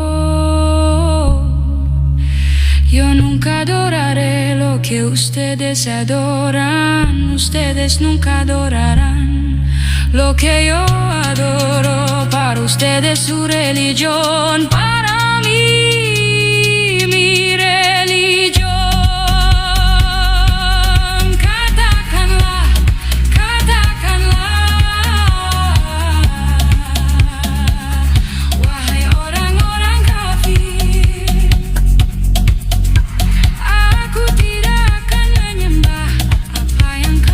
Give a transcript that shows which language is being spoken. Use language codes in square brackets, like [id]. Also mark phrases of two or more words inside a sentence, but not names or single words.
[es] Yo nunca adoraré lo que ustedes adoran. Ustedes nunca adorarán lo que yo adoro. Para ustedes su religión, para mí mi religión. [id] Katakanlah, wahai orang-orang kafir, aku tidak akan menyembah apa yang